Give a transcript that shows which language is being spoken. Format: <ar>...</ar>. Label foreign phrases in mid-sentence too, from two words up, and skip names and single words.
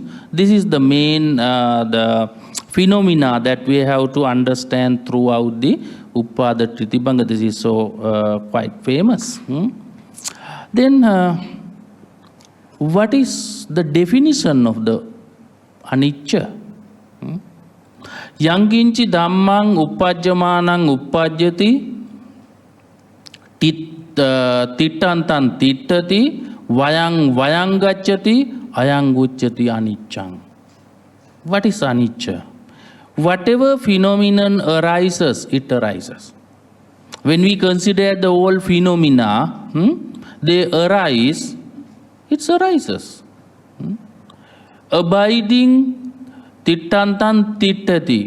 <en>This is the main the phenomena that we have to understand throughout the Uppada Tritibhanga. This is so quite famous. Then what is the definition of the anicca?</en> <pi>Yanginchi dhammang uppajjamanang uppajjati tittantan tittati vayang gacchati ayang uccati aniccang.</pi> <en>What is anicca? Whatever phenomenon arises, it arises. When we consider the whole phenomena, they arise, it arises. Abiding,</en> <pi>tittantan tittati.</pi>